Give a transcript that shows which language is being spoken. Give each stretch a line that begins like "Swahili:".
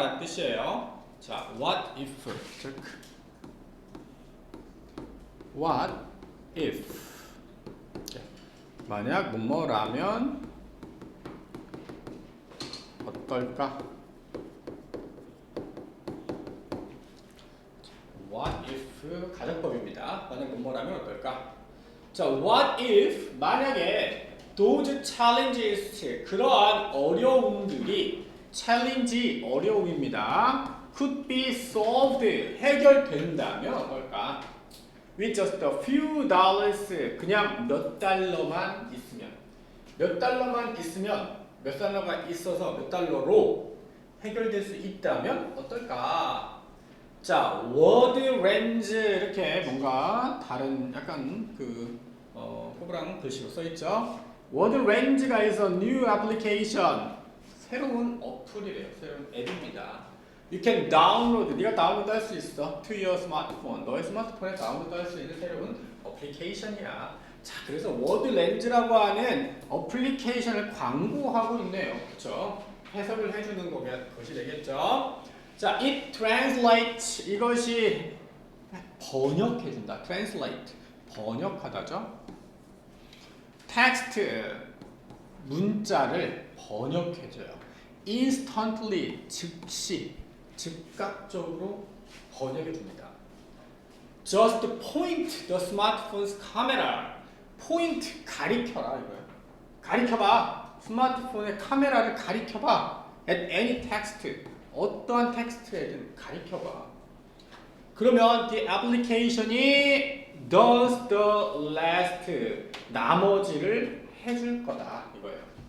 Korean: 라는 뜻이에요. 자, what if 체크. what if 만약 뭐뭐라면 어떨까? What if 가정법입니다. 만약 뭐뭐라면 어떨까? 자, what if 만약에 those challenges 그러한 어려움들이 challenge 어려움입니다. could be solved 해결된다면 어떨까? with just a few dollars 그냥 몇 달러만 있으면 몇 달러가 있어서 몇 달러로 해결될 수 있다면 어떨까? 자, word range 이렇게 뭔가 다른 약간 호불랑 글씨로 써 있죠. word range가 있어 new application 새로운 어플이래요. 새로운 앱입니다. You can download 네가 다운로드 할 수 있어. to your smartphone 너의 스마트폰에 다운로드 할 수 있는 새로운 어플리케이션이야. 자, 그래서 word range라고 하는 어플리케이션을 광고하고 있네요. 그렇죠? 해석을 해주는 것이 되겠죠. 자, it translates 이것이 번역해준다. translate 번역하다죠. text 문자를 번역해줘요. instantly 즉시 즉각적으로 번역해줍니다.
English: just point the smartphone's camera point 가리켜라 이거예요.
Korean: 가리켜봐. 스마트폰의 카메라를 가리켜봐. at any text 어떠한 텍스트에든 가리켜봐. 그러면 the application이 does the rest 나머지를 해줄 거다 이거예요.